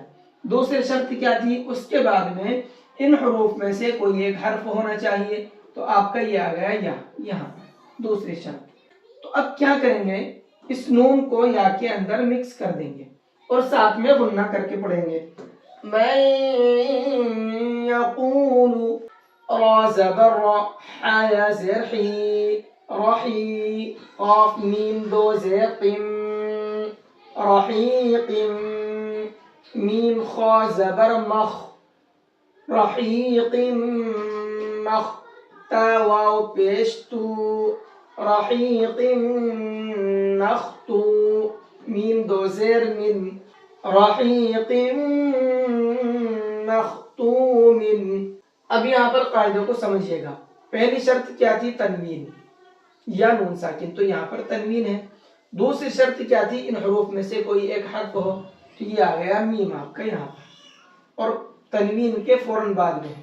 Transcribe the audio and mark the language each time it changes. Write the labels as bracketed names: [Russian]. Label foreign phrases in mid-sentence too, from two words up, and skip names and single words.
[Urdu] دوسری شرط کیا تھی؟ اس کے بعد میں ان حروف میں سے کوئی ایک حرف ہونا چاہیے. تو آپ کا یہ آ گیا یہاں دوسری شرط. تو اب کیا کریں گے؟ اس نون کو یا کے اندر مکس کر دیں گے اور ساتھ میں غنہ کر کے پڑھیں گے. [Arabic] من یقول [Urdu] را زبر را حا یا زیر حی رحی قاف میم دو زیر قم رحیق میم خا زبر مخ رحیق مخ تا واو پیش تو رحیق مختو میم دو زیر من رحیق مختوم. اب یہاں پر قاعدوں کو سمجھیے گا. پہلی شرط کیا تھی؟ تنوین یا نون ساکن، تو یہاں پر تنوین ہے. دوسری شرط کیا تھی؟ ان حروف میں سے کوئی ایک حرف ہو. تو یہ آ گیا میم آپ کا یہاں پر اور تنوین کے فوراً بعد میں.